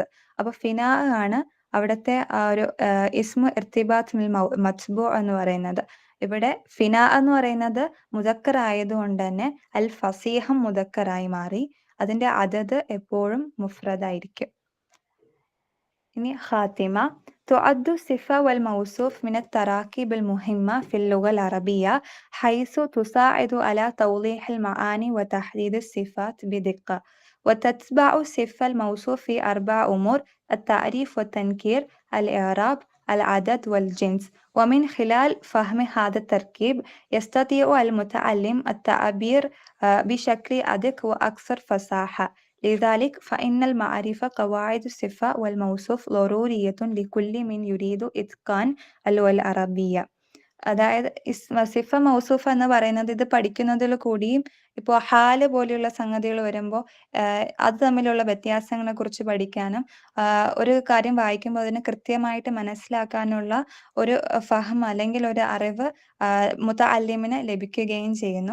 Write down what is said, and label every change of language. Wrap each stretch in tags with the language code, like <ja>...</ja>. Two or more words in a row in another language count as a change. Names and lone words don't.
<ml>അപ്പൊ ഫിനാ ആണ് അവിടുത്തെ ഒരു</ml> <ar>اسم ارتباط متبوع</ar> <ml>എന്ന് പറയുന്നത്. ഇവിടെ ഫിനാ എന്ന് പറയുന്നത് മുദക്കർ ആയതുകൊണ്ട് തന്നെ അൽ ഫസീഹം മുദക്കറായി മാറി. അതിന്റെ അതത് എപ്പോഴും മുഫ്രദായിരിക്കും. ഇനി ഖാത്തിമ.</ml> <ar>تعد الصفة والموصوف من التراكيب المهمة في اللغة العربية حيث تساعد على توضيح المعاني وتحديد الصفات بدقة. وتتبع الصفة الموصوف في 4 أمور: التعريف والتنكير، الإعراب، العدد والجنس. ومن خلال فهم هذا التركيب يستطيع المتعلم التعبير بشكل أدق وأكثر فصاحة. لذلك فإن المعرفة قواعد الصفة والموصوف ضرورية لكل من يريد إتقان اللغة العربية.</ar> <ml>അതായത്</ml> <ar>صفة موصوف</ar> <ml>എന്ന് പറയുന്നത് ഇത് പഠിക്കുന്നതിൽ കൂടിയും ഇപ്പോൾ ഹാല് പോലെയുള്ള സംഗതികൾ വരുമ്പോൾ അത് തമ്മിലുള്ള വ്യത്യാസങ്ങളെ കുറിച്ച് പഠിക്കാനും ഒരു കാര്യം വായിക്കുമ്പോൾ അതിനെ കൃത്യമായിട്ട് മനസ്സിലാക്കാനുള്ള ഒരു ഫഹം അല്ലെങ്കിൽ ഒരു അറിവ് മുതഅല്ലിമിന് ലഭിക്കുകയും ചെയ്യുന്നു.</ml>